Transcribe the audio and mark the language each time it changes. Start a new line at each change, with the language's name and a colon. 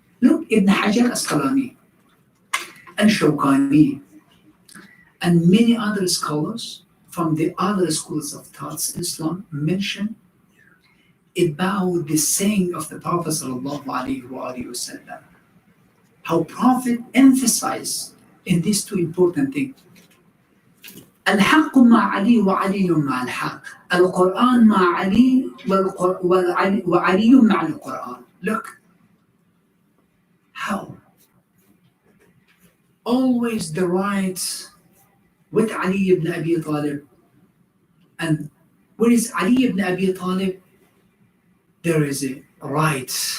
English: Look, Ibn Hajar Asqalani and Shawkani and many other scholars from the other schools of thoughts in Islam mention about the saying of the Prophet sallallahu alayhi wa sallam, how Prophet emphasized in these two important things.
Arabic: الحق مع علي وعلي مع الحق. القرآن مع علي وعلي مع القرآن.
English: Look, how always the rights with Ali ibn Abi Talib, and where is Ali ibn Abi Talib, there is a right.